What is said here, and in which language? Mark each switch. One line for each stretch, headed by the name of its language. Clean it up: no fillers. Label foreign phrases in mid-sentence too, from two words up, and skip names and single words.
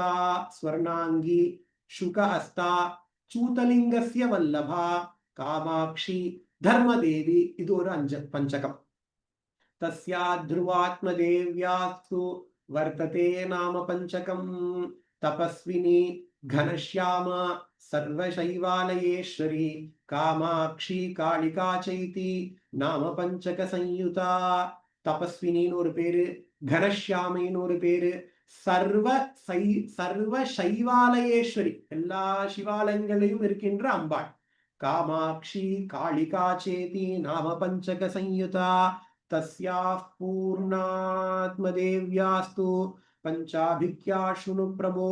Sanskrit: स्वर्णाङ्गी सुखहस्ता सूतलिङ्गस्य वल्लभा कामाक्षी धर्मदेवी,
Tamil: இது ஒரு பஞ்சகம்.
Sanskrit: तस्या ध्रुवात्मदेव्यास्तु वर्तते नाम पञ्चकम्. தபஸ்வினி घनश्याम सर्वशैवालयेश्वरी कामाक्षी कालिका चैती नाम पंचक संयुता.
Tamil: தபஸ்வினின்னு ஒரு பேரு, கனஷ்யாமின்னு ஒரு பேரு, சர்வ சைவாலயேஸ்வரி, எல்லா சிவாலயங்களையும் இருக்கின்ற அம்பாள்.
Sanskrit: कामाक्षी कालिका चेति नाम पञ्चक सयुता. तस्याः पूर्णात्मदेव्यास्तु पञ्चाभिख्या शृणु प्रभो.